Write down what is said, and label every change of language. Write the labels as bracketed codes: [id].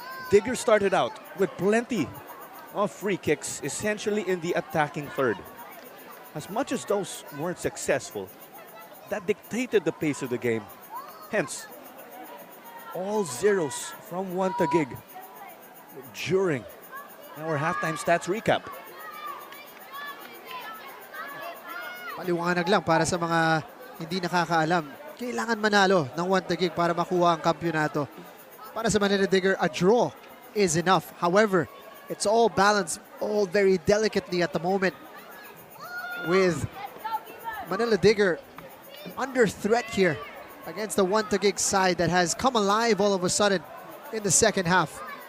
[en] Digger started out with plenty of free kicks, essentially in the attacking third. As much as those weren't successful, that dictated the pace of the game. Hence, all zeros from Want-to-Gig during our halftime stats recap. [tl] Paliwanag lang para sa mga hindi nakakaalam. Kailangan manalo ng 1 Taguig para makuha ang kampyonato. Para sa [en] Manila Digger, a draw is enough. However, it's all balanced, all very delicately at the moment, with Manila Digger under threat here against the 1 Taguig side that has come alive all of a sudden in the second half.